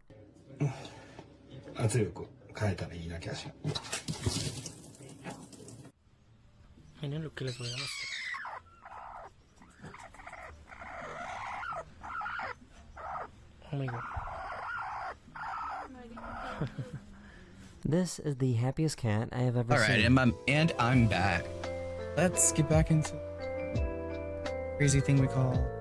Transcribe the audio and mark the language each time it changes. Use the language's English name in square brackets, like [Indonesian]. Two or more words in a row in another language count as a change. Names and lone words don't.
[Japanese] 圧力を変えたらいいな気がします。 [Spanish] Miren lo que les voy a mostrar. [English] Oh my god. This is the happiest cat I have ever seen. Alright, and I'm back. Let's get back into the crazy thing we call...